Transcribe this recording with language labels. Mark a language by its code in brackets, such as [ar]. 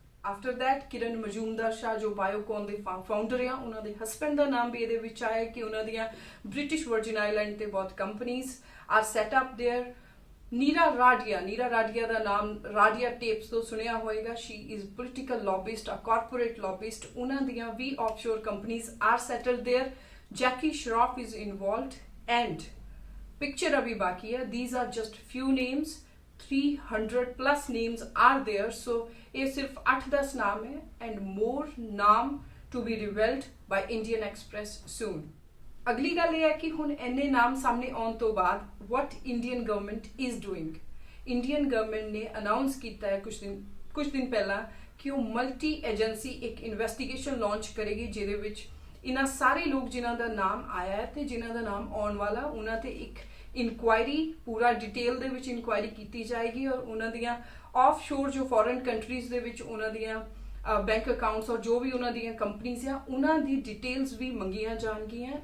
[pa] After that ਕਿਰਨ ਮਜੂਮਦਾਰ ਸ਼ਾਹ ਜੋ ਬਾਇਓਕੌਨ ਦੇ founder ਆ, ਉਹਨਾਂ ਦੇ ਹਸਬੈਂਡ ਦਾ ਨਾਮ ਵੀ ਇਹਦੇ ਵਿੱਚ ਆਇਆ ਕਿ ਉਹਨਾਂ ਦੀਆਂ ਬ੍ਰਿਟਿਸ਼ ਵਰਜਿਨ ਆਈਲੈਂਡ ਤੇ ਬਹੁਤ companies [en] Are set up there. [pa] ਨੀਰਾ ਰਾਡੀਆ ਦਾ ਨਾਮ ਰਾਡੀਆ ਟੇਪਸ ਤੋਂ ਸੁਣਿਆ ਹੋਏਗਾ। [en] She is political lobbyist, a corporate lobbyist. [pa] ਉਹਨਾਂ ਦੀਆਂ ਵੀ [en] Offshore companies are settled there. Jackie Shroff is involved and [hi] picture ਅਭੀ ਬਾਕੀ ਹੈ। [en] These are just few names, 300 plus names are there, so [pa] ਇਹ ਸਿਰਫ 8-10 ਨਾਮ ਹੈ [en] and more ਨਾਮ to be revealed by Indian Express soon। [pa] ਅਗਲੀ ਗੱਲ ਇਹ ਹੈ ਕਿ ਹੁਣ ਇੰਨੇ ਨਾਮ ਸਾਹਮਣੇ ਆਉਣ ਤੋਂ ਬਾਅਦ [en] what Indian government is doing। [pa] Indian government ਨੇ ਅਨਾਉਂਸ ਕੀਤਾ ਹੈ ਕੁਝ ਦਿਨ ਪਹਿਲਾਂ ਕਿ ਉਹ ਮਲਟੀ ਏਜੰਸੀ ਇੱਕ ਇਨਵੈਸਟੀਗੇਸ਼ਨ ਲਾਂਚ ਕਰੇਗੀ ਜਿਹਦੇ ਵਿੱਚ ਇਹਨਾਂ ਸਾਰੇ ਲੋਕ ਜਿਨ੍ਹਾਂ ਦਾ ਨਾਮ ਆਇਆ ਹੈ ਤੇ ਜਿਨ੍ਹਾਂ ਦਾ ਨਾਮ ਆਉਣ ਵਾਲਾ, ਉਹਨਾਂ ਤੇ ਇੱਕ ਇਨਕੁਆਇਰੀ ਪੂਰਾ ਡਿਟੇਲ ਦੇ ਵਿੱਚ ਇਨਕੁਆਇਰੀ ਕੀਤੀ ਜਾਏਗੀ ਔਰ ਉਹਨਾਂ ਦੀਆਂ ਆਫਸ਼ੋਰ ਜੋ ਫੋਰਨ ਕੰਟਰੀਜ਼ ਦੇ ਵਿੱਚ ਉਹਨਾਂ ਦੀਆਂ ਬੈਂਕ ਅਕਾਊਂਟਸ ਔਰ ਜੋ ਵੀ ਉਹਨਾਂ ਦੀਆਂ ਕੰਪਨੀਜ਼ ਆ ਉਹਨਾਂ ਦੀ ਡਿਟੇਲਸ ਵੀ ਮੰਗੀਆਂ ਜਾਣਗੀਆਂ।